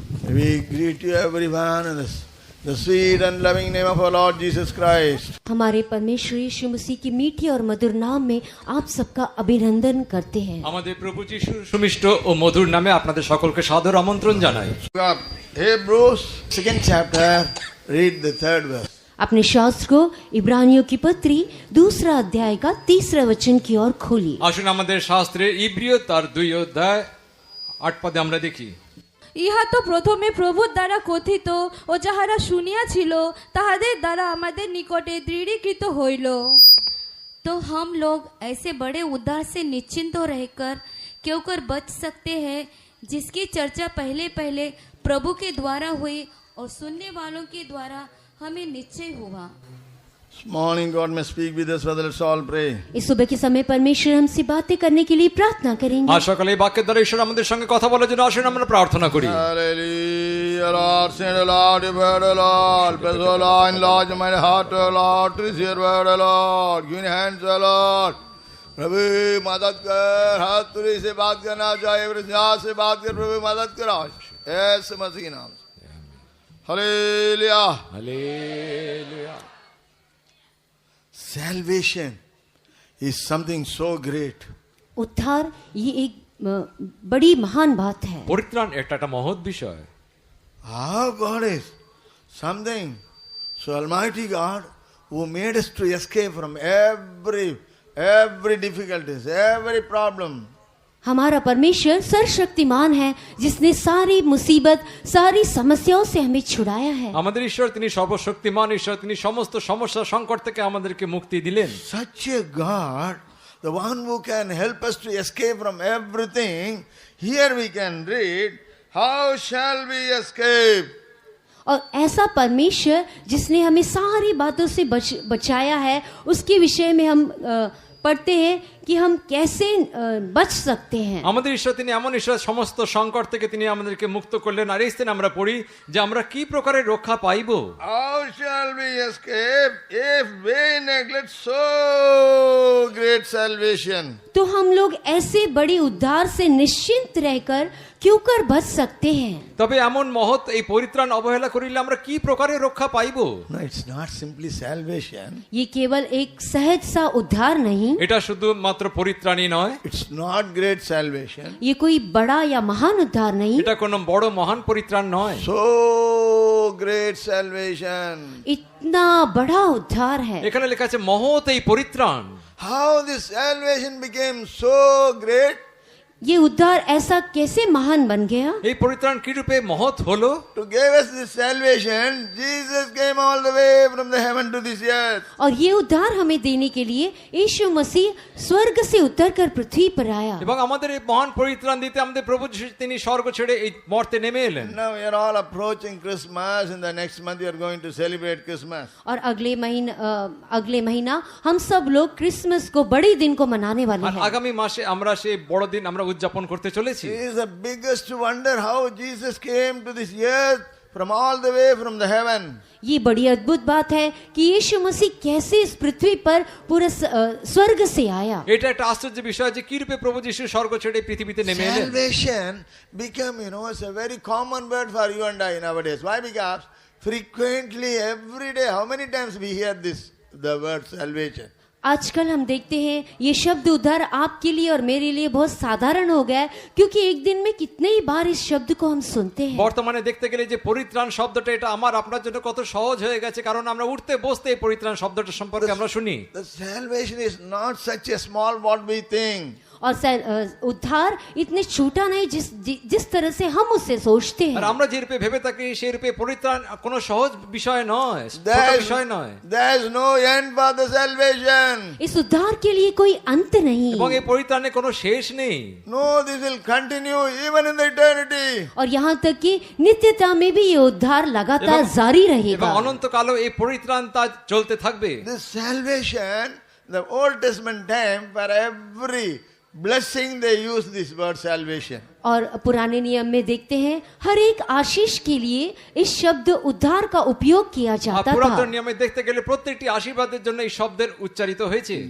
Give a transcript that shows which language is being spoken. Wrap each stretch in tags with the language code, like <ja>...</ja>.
<en>We greet you everyone in the sweet and loving name of our Lord Jesus Christ.</en> <hi>हमारे परमेश्वर यीशु मसीह की मीठी और मधुर नाम में आप सबका अभिनंदन करते हैं।</hi> <bn>আমাদের প্রভু যিশুর সুমিষ্ট ও মধুর নামে আপনাদের সকলকে সাদর আমন্ত্রণ জানাই।</bn> <en>Hebrews 2nd chapter, read the 3rd verse.</en> <hi>अपने शास्त्र को इब्रानियों की पत्री 2 अध्याय का 3 वचन की ओर खोलिए।</hi> <bn>আসুন আমাদের শাস্ত্রে ইব্রিয় তার 2 অধ্যায় 8 পদে আমরা দেখি। ইহা তো প্রথমে প্রভুর দ্বারা কথিত ও যাহারা শুনিয়াছিল তাহাদের দ্বারা আমাদের নিকটে দৃঢ়ীকৃত হইল।</bn> <hi>तो हम लोग ऐसे बड़े उद्धार से निश्चिंत रहकर क्यों कर बच सकते हैं जिसकी चर्चा पहले पहले प्रभु के द्वारा हुई और सुनने वालों के द्वारा हमें निश्चय हुआ।</hi> <en>This morning God may speak with us, brother. Let's all pray.</en> <hi>इस सुबह के समय परमेश्वर हमसे बातें करने के लिए प्रार्थना करेंगे।</hi> <bn>আর সকালে এই বাক্যের দ্বারা ঈশ্বর আমাদের সঙ্গে কথা বলার জন্য আসুন আমরা প্রার্থনা করি।</bn> <en>Hallelujah, Lord, send the Lord, your word, O Lord. Bless, O Lord, enlarge my heart, O Lord, to receive your word, O Lord. Give me hands, O Lord.</en> <hi>प्रभु मदद कर, हाथ तुरी से बात करना चाहिए, से बात कर, प्रभु मदद करो, ऐसे मसीह के नाम से। Hallelujah, hallelujah.</hi> <en>Salvation is something so great.</en> <hi>उद्धार ये एक बड़ी महान बात है।</hi> <bn>পরিত্রাণ এটা একটা মহৎ বিষয়।</bn> <en>Our God is something so Almighty God who made us to escape from every difficulties, every problem.</en> <hi>हमारा परमेश्वर सर्वशक्तिमान है जिसने सारी मुसीबत सारी समस्याओं से हमें छुड़ाया है।</hi> <bn>আমাদের ঈশ্বর তিনি সর্বশক্তিমান ঈশ্বর, তিনি সমস্ত সমস্যা সংকট থেকে আমাদেরকে মুক্তি দিলেন।</bn> <en>Such a God, the one who can help us to escape from everything, here we can read, how shall we escape?</en> <hi>और ऐसा परमेश्वर जिसने हमें सारी बातों से बचाया है उसके विषय में हम पढ़ते हैं कि हम कैसे बच सकते हैं।</hi> <bn>আমাদের ঈশ্বর তিনি এমন ঈশ্বর সমস্ত সংকট থেকে তিনি আমাদেরকে মুক্ত করলেন। আর এই স্থানে আমরা পড়ি যে আমরা কি প্রকারে রক্ষা পাইব।</bn> <en>How shall we escape if we neglect so great salvation?</en> <hi>तो हम लोग ऐसे बड़े उद्धार से निश्चिंत रहकर क्यों कर बच सकते हैं।</hi> <bn>তবে এমন মহৎ এই পরিত্রাণ অবহেলা করিলে আমরা কি প্রকারে রক্ষা পাইব।</bn> <en>No, it's not simply salvation.</en> <hi>ये केवल एक सहज सा उद्धार नहीं,</hi> <bn>এটা শুধু মাত্র পরিত্রাণই নয়,</bn> <en>It's not great salvation.</en> <hi>ये कोई बड़ा या महान उद्धार नहीं,</hi> <bn>এটা কোনো বড় মহান পরিত্রাণ নয়।</bn> <en>So great salvation.</en> <hi>इतना बड़ा उद्धार है।</hi> <bn>এখানে লেখা আছে মহৎ এই পরিত্রাণ।</bn> <en>How this salvation became so great?</en> <hi>ये उद्धार ऐसा कैसे महान बन गया।</hi> <bn>এই পরিত্রাণ কি রূপে মহৎ হলো।</bn> <en>To give us this salvation, Jesus came all the way from the heaven to this earth.</en> <hi>और ये उद्धार हमें देने के लिए यीशु मसीह स्वर्ग से उतरकर पृथ्वी पर आया।</hi> <bn>এবং আমাদের এই মহান পরিত্রাণ দিতে আমাদের প্রভু যিশু তিনি স্বর্গ ছেড়ে এই মর্তে নেমে এলেন।</bn> <en>Now we are all approaching Christmas. In the next month we are going to celebrate Christmas.</en> <hi>और अगले महीना हम सब लोग क्रिसमस को बड़े दिन को मनाने वाले</hi> <bn>আর</bn> <hi>हैं।</hi> <bn>আগামী মাসে আমরা সেই বড় দিন আমরা উদযাপন করতে চলেছি।</bn> <en>It is the biggest wonder how Jesus came to this earth from all the way from the heaven.</en> <hi>ये बड़ी अद्भुत बात है कि यीशु मसीह कैसे इस पृथ्वी पर पूरे स्वर्ग से आया।</hi> <bn>এটা একটা আশ্চর্য বিষয় যে কি রূপে প্রভু যিশু স্বর্গ ছেড়ে পৃথিবীতে নেমে এলেন।</bn> <en>Salvation became, it's a very common word for you and I nowadays. Why? Because frequently, every day, how many times we hear the word salvation?</en> <hi>आजकल हम देखते हैं ये शब्द उद्धार आपके लिए और मेरे लिए बहुत साधारण हो गया है क्योंकि एक दिन में कितने ही बार इस शब्द को हम सुनते हैं।</hi> <bn>বর্তমানে দেখতে গেলে যে পরিত্রাণ শব্দটা এটা আমার আপনার জন্য কত সহজ হয়ে গেছে, কারণ আমরা উঠতে বসতে এই পরিত্রাণ শব্দটা সম্পর্কে আমরা শুনি।</bn> <en>The salvation is not such a small what we think.</en> <hi>और उद्धार इतने छोटा नहीं जिस तरह से हम उससे सोचते</hi> <bn>আর</bn> <hi>हैं।</hi> <bn>আমরা যে রূপে ভেবে থাকি সেই রূপে পরিত্রাণ কোনো সহজ বিষয় নয়, ছোট বিষয় নয়।</bn> <en>There is no end for the salvation.</en> <hi>इस उद्धार के लिए कोई अंत नहीं</hi> <bn>এবং এই পরিত্রাণে কোনো শেষ নেই।</bn> <en>No, this will continue even in the eternity.</en> <hi>और यहाँ तक कि नित्यता में भी ये उद्धार लगातार जारी</hi> <bn>এবং</bn> <hi>रहेगा।</hi> <bn>অনন্তকালও এই পরিত্রাণ তা চলতে থাকবে।</bn> <en>This salvation, the Old Testament time, for every blessing they use this word salvation.</en> <hi>और पुराने नियम में देखते हैं हर एक आशीष के लिए इस शब्द उद्धार का उपयोग किया</hi> <bn>আর</bn> <hi>जाता</hi> <bn>পুরাতন</bn> <hi>था।</hi> <bn>নিয়মে দেখতে গেলে প্রত্যেকটি আশীর্বাদের জন্য এই শব্দের উচ্চারিত হয়েছে।</bn>